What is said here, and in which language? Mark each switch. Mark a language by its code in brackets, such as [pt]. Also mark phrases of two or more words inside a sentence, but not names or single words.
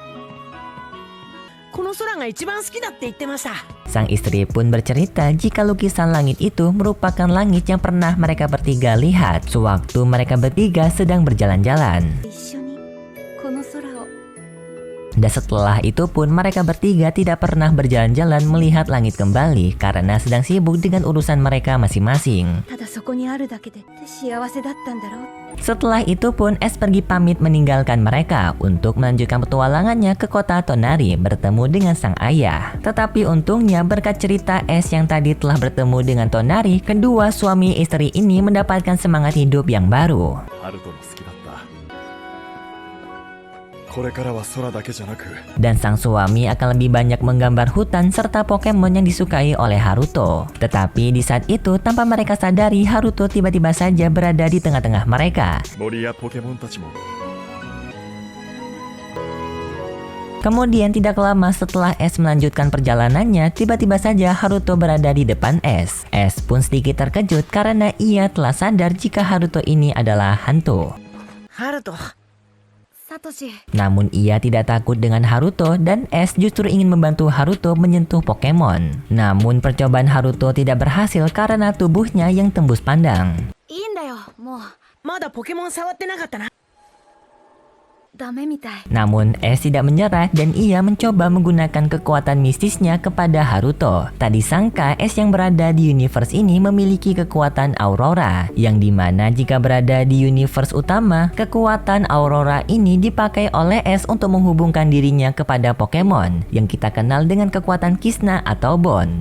[id] Sang istri pun bercerita jika lukisan langit itu merupakan langit yang pernah mereka bertiga lihat sewaktu mereka bertiga sedang berjalan-jalan. Dan setelah itu pun mereka bertiga tidak pernah berjalan-jalan melihat langit kembali karena sedang sibuk dengan urusan mereka masing-masing. [ja] ただそこにあるだけで幸せだったんだろう。 [id] Setelah itu pun S pergi pamit meninggalkan mereka untuk melanjutkan petualangannya ke kota Tonari bertemu dengan sang ayah. Tetapi untungnya berkat cerita S yang tadi telah bertemu dengan Tonari, kedua suami istri ini mendapatkan semangat hidup yang baru. [ja] ハルトも好きだった。これからは空だけじゃなく [id] Dan sang suami akan lebih banyak menggambar hutan serta Pokemon yang disukai oleh Haruto. Tetapi di saat itu tanpa mereka sadari Haruto tiba-tiba saja berada di tengah-tengah mereka. [ja] 森やポケモンたちも [id] Kemudian tidak lama setelah S melanjutkan perjalanannya, tiba-tiba saja Haruto berada di depan S. S pun sedikit terkejut karena ia telah sadar jika Haruto ini adalah hantu. [ja] ハルト、サトシ。 [id] Namun ia tidak takut dengan Haruto dan S justru ingin membantu Haruto menyentuh Pokemon. Namun percobaan Haruto tidak berhasil karena tubuhnya yang tembus pandang. [ja] いいんだよ、もう。まだポケモン触ってなかったな。ダメみたい。 [id] Namun S tidak menyerah dan ia mencoba menggunakan kekuatan mistisnya kepada Haruto. Tak disangka S yang berada di universe ini memiliki kekuatan Aurora, yang dimana jika berada di universe utama, kekuatan Aurora ini dipakai oleh S untuk menghubungkan dirinya kepada Pokemon yang kita kenal dengan kekuatan Kisna atau Bond.